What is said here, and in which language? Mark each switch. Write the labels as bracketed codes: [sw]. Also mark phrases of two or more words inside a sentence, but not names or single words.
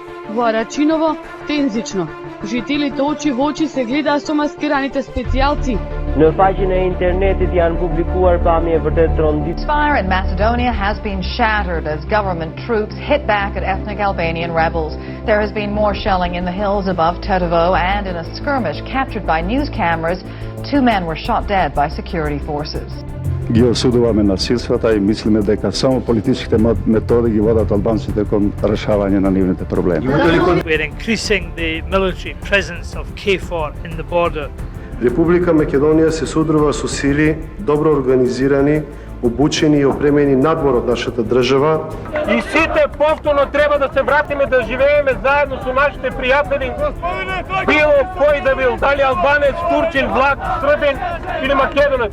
[mk] Во Арачиново тензично. Жителите очи во очи се гледаа со маскираните специјалци. [sq] Në faqen e internetit janë publikuar pamje vërtet tronditëse. [en] Ceasefire in Macedonia has been shattered as government troops hit back at ethnic Albanian rebels. There has been more shelling in the hills above Tetovo, and in a skirmish captured by news cameras, 2 men were shot dead by security forces. [mk] Ги осудуваме насилствата и мислиме дека само политичките методи ги водат албанците кон решавање на нивните проблеми. [en] We're increasing the military presence of KFOR in the border. [mk] Република Македонија се содружува со сили добро организирани, обучени и опремени надвор од нашата држава. И сите повторно треба да се вратиме да живееме заедно со нашите пријатели. Било кој да бил, дали албанец, турчин, влак, србин или македонец.